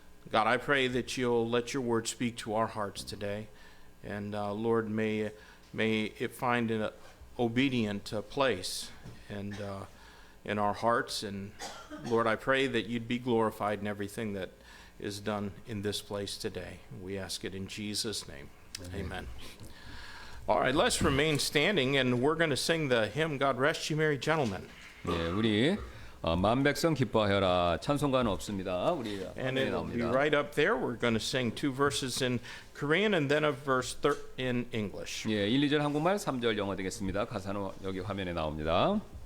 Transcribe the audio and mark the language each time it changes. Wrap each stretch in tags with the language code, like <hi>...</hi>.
<en>God, I pray that you'll let your word speak to our hearts today, and Lord, may it find an obedient place and in our hearts. And Lord, I pray that you'd be glorified in everything that is done in this place today. We ask it in Jesus' name. Amen. All right, let's remain standing, and we're going to sing the hymn, God Rest You Merry Gentlemen.</en> <ko>예, 우리 만백성 기뻐하여라 찬송가는 없습니다. 우리</ko> <en>And</en> <ko>화면에</ko> <en>it'll be</en> <ko>나옵니다.</ko> <en>right up there. We're going to sing 2 verses in Korean and then a verse in English.</en> <ko>예, 1, 2절 한국말, 3절 영어 되겠습니다. 가사는 여기 화면에 나옵니다.</ko>